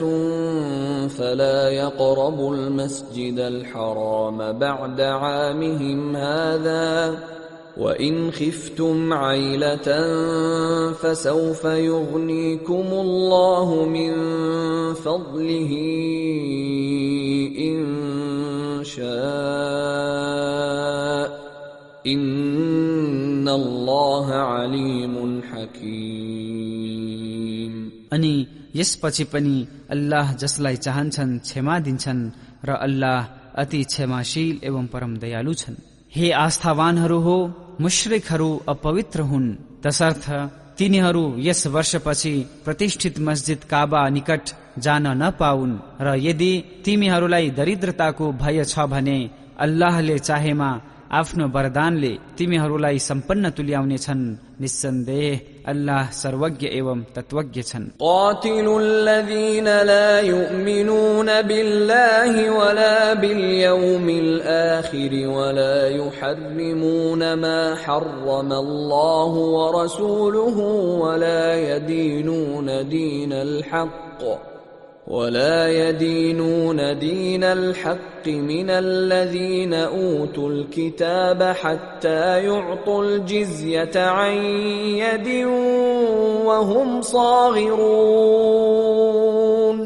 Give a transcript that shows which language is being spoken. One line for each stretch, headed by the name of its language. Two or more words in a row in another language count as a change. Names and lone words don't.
Arabic: فلا يقربوا المسجد الحرام بعد عامهم هذا وإن خفتم عيلة فسوف يغنيكم الله من فضله إن شاء إن الله عليم حكيم.
Nepali: अनि यसपछि पनि अल्लाह जसलाई चाहन्छन् क्षमा दिन्छन् र अल्लाह अति क्षमाशील एवं परम दयालु छन्। हे आस्थावानहरू हो, मुश्रिकहरू अपवित्र हुन् तसर्थ तिनीहरू यस वर्षपछि प्रतिष्ठित मस्जिद काबा निकट जान नपाउन् र यदि तिमीहरूलाई दरिद्रताको भय छ भने अल्लाहले चाहेमा आफ्नो वरदानले तिमीहरूलाई सम्पन्न तुल्याउने छन्। निस्सन्देह अल्लाह सर्वज्ञ एवं तत्वज्ञ छन्।
Arabic: قاتلوا الذين لا يؤمنون بالله ولا باليوم الآخر ولا يحرمون ما حرم الله ورسوله ولا يدينون دين الحق من الذين أوتوا الكتاب حتى يعطوا الجزية عن يد وهم صاغرون.